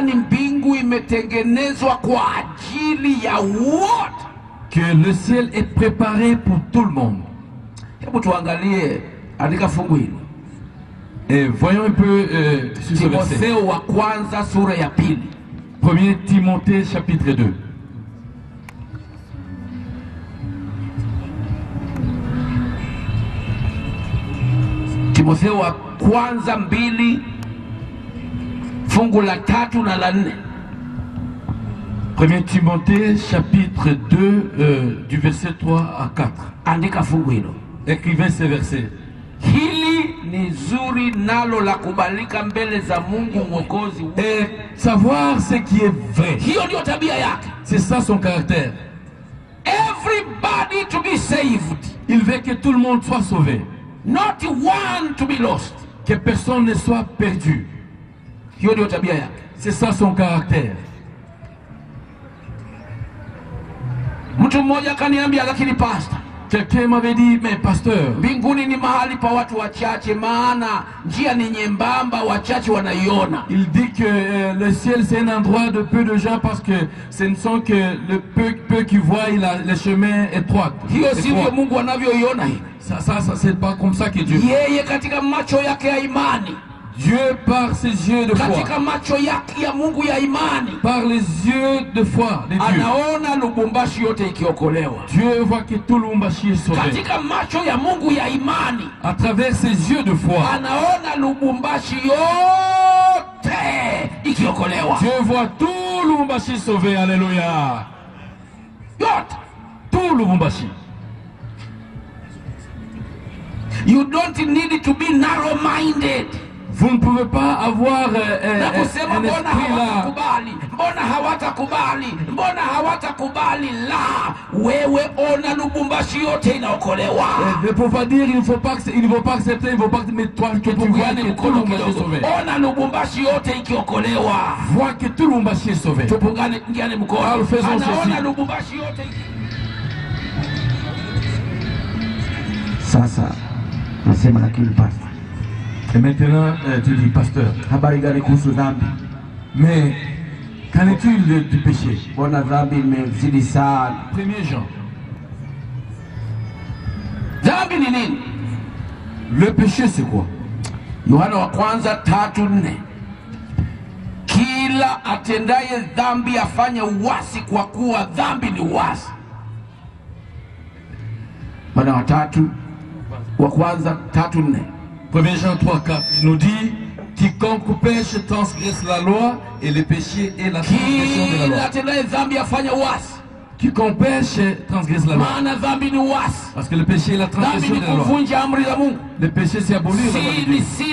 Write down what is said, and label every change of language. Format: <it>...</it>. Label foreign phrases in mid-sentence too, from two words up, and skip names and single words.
<fr>Que le ciel est préparé pour tout le monde. Et voyons un peu sur ce verset. 1 Timothée chapitre 2.</fr> <sw>Timotheo wa kwanza 2 fungu la 3 na la 4.</sw> <fr>1 Timothée chapitre 2 du verset 3 à 4.</fr> <sw>Andika fungu hilo.</sw> <fr>Écrivez ce verset.</fr> <sw>Hili ni zuri nalo la kubalika mbele za Mungu Mwokozi.</sw> <fr>Et savoir ce qui est vrai.</fr> <sw>Hiyo ndio tabia yake.</sw> <fr>C'est ça son caractère.</fr> <en>everybody to be saved.</en> <fr>Il veut que tout le monde soit sauvé.</fr> <en>Not one to be lost.</en> <fr>Que personne ne soit perdu. C'est ça son caractère.</fr> <sw>Mtu mmoja kaniambia, lakini pastor,</sw> <fr>quelqu'un m'avait dit, mais pasteur,</fr> <sw>mbinguni ni mahali pa watu wachache, maana njia ni nyembamba, wachache wanaiona.</sw> <fr>Il dit que le ciel c'est un endroit de peu de gens parce que ce ne sont que le peu qui voient le chemin étroit.</fr> <sw>Hiyo sivyo Mungu anavyoiona hii.</sw> <fr>Ça c'est pas comme ça que Dieu.</fr> <sw>Yeye katika macho yake ya imani,</sw> <fr>Dieu par ses yeux de foi,</fr> <sw>katika macho yake ya Mungu ya imani,</sw> <fr>par les yeux de foi de Dieu,</fr> <sw>anaona Lubumbashi yote ikiokolewa.</sw> <fr>Dieu voit que tout Lubumbashi est sauvé.</fr> <sw>Katika macho ya Mungu ya imani,</sw> <fr>à travers ses yeux de foi,</fr> <sw>anaona Lubumbashi yote ikiokolewa.</sw> <fr>Dieu voit tout Lubumbashi sauvé. Alléluia.</fr> <sw>Yote,</sw> <fr>tout Lubumbashi.</fr> <en>You don't need to be narrow-minded.</en> <fr>Vous ne pouvez pas avoir un esprit là.</fr> <sw>Mbona hawatakubali la wewe ona Lubumbashi yote inaokolewa.</sw> <fr>Ne peut pas dire il ne faut pas accepter, il ne faut pas, mais toi que tu vois que tout Lubumbashi est sauvé.</fr> <sw>Ona Lubumbashi yote ikiokolewa.</sw> <fr>Vois que tout Lubumbashi est sauvé.</fr> <sw>Tupungane ngiane mkono. Anaona Lubumbashi yote. Sasa nasema lakini pastor.</sw> <fr>Et maintenant, tu dis, pasteur,</fr> <sw>habari gani kuhusu dhambi?</sw> <fr>Mais qu'en est-il du péché?</fr> <sw>Bona dhambi imezidi sana.</sw> <fr>1er Jean.</fr> <sw>Dhambi ni nini?</sw> <fr>Le péché c'est quoi?</fr> <sw>Yohana wa kwanza 3:4. Kila atendaye dhambi afanya uasi, kwa kuwa dhambi ni uasi. Yohana wa kwanza 3:4.</sw> <fr>1er Jean 3:4 nous dit, quiconque pêche transgresse la loi, et le péché est la transgression de la loi. Quiconque pêche transgresse la loi. Parce que le péché est la transgression de la loi. Le péché c'est abolir la loi de Dieu.</fr>